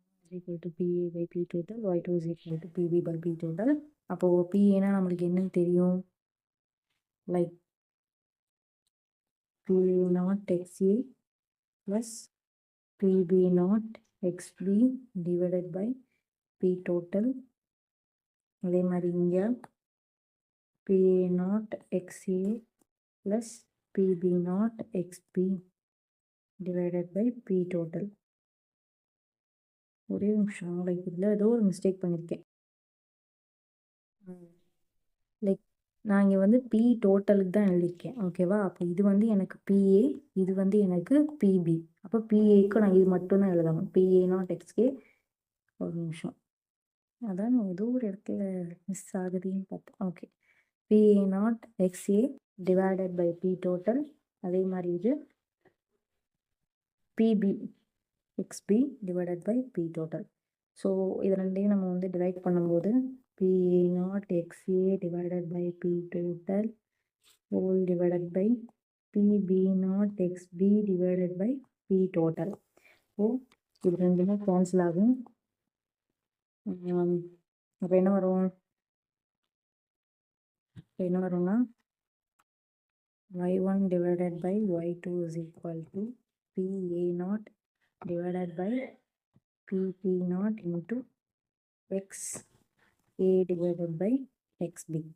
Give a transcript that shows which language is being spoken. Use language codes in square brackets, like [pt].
[en] equal to PA by P total, Y2 is equal to PB by P total. [ta] அப்போது PAனா நம்மளுக்கு என்னன்னு தெரியும்? [en] Like P0 XA plus PB0 XB divided by P total. அதே மாதிரி இங்கே PA0 XA plus PB0 XB divided by P total. [ta] ஒரே நிமிஷம், like இதில் ஏதோ ஒரு மிஸ்டேக் பண்ணியிருக்கேன். லைக் நான் இங்கே வந்து P டோட்டலுக்கு தான் எழுதியிருக்கேன். ஓகேவா? அப்போ இது வந்து எனக்கு PA, இது வந்து எனக்கு PB. அப்போ PAக்கு நான் இது மட்டும்தான் எழுதணும். PA0 XA. ஒரு நிமிஷம், அதான் ஏதோ ஒரு இடத்துல மிஸ் ஆகுதுன்னு பார்த்தேன். [en] Okay, PA0 XA divided by P total. [ta] அதே மாதிரி இது [en] PB XB divided by P total. [ta] So இது ரெண்டையும் நம்ம வந்து டிவைட் பண்ணும்போது [en] PA naught XA divided by P total whole divided by PB naught XB divided by P total. [ta] ஓ இது ரெண்டுமே கேன்சல் ஆகும். அப்போ என்ன வரும்னா [en] y1 divided by y2 is equal to PA naught divided by PP naught into XA divided by XB.